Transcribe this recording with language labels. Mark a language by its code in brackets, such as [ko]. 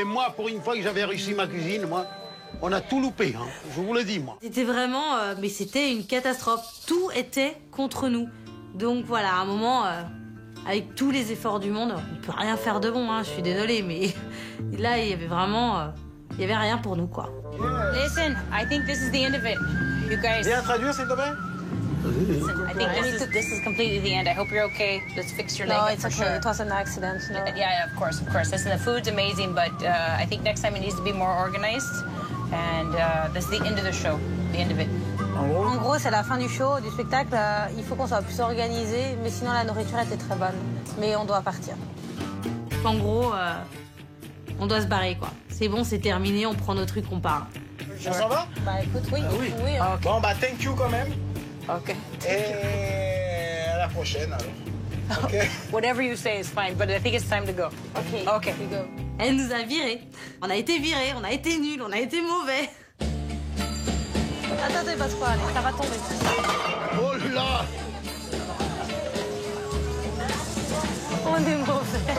[fr] Et moi, pour une fois que j'avais réussi ma cuisine, moi, on a tout loupé, hein. Je vous le dis, moi. C'était vraiment, mais c'était une catastrophe. Tout était contre nous. Donc voilà, à un moment, avec tous les efforts du monde, on peut rien faire de bon, hein. Je suis désolée, mais là, il y avait vraiment, il y avait rien pour nous, quoi. [en] Listen, I think this is the end of it. You guys. [fr] Viens traduire, s'il te plaît. [en] Listen, I think this is completely the end. I hope you're okay. Let's fix your leg. No, it's for okay. Sure. It was an accident. No. Yeah, of course, of course. Listen, the food's amazing, but I think next time it needs to be more organized. And that's the end of the show. The end of it. [fr] En gros, c'est la fin du show, du spectacle. Il faut qu'on soit plus organisé, mais sinon la nourriture était très bonne. Mais on doit partir. En gros, on doit se barrer, quoi. C'est bon, c'est terminé, on prend nos trucs, on part. On s'en va? Bah écoute, oui. Ah, oui. Hein. Bon, bah, [en] thank you [fr] quand même. [en] Okay. [fr] Et à la prochaine, alors. OK. [en] Whatever you say is fine, but I think it's time to go. Okay. Okay. We go. [fr] Elle nous a virés. On a été virés, on a été nuls, on a été mauvais. Attends, il passe quoi, allez, ça va tomber. Oh là! On est mauvais.